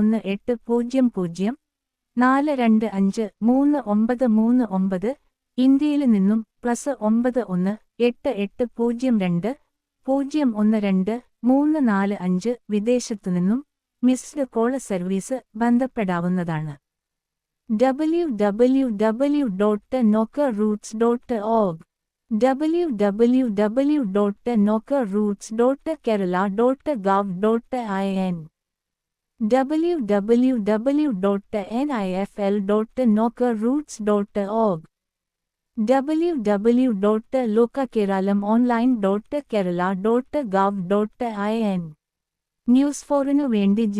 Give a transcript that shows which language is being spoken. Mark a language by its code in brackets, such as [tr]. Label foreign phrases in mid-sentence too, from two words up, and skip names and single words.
[ml] 1800-425-3939, ഇന്ത്യയിൽ നിന്നും +91 8802-012-345, വിദേശത്തുനിന്നും [en] missed call service [ml] ബന്ധപ്പെടാവുന്നതാണ്. www.nockerroots.org, www.nockerroots.kerala.gov.in, www.nifl.nockerroots.org, www.lokakeralam.online.kerala.gov.in. ന്യൂസ് 4 വേണ്ടി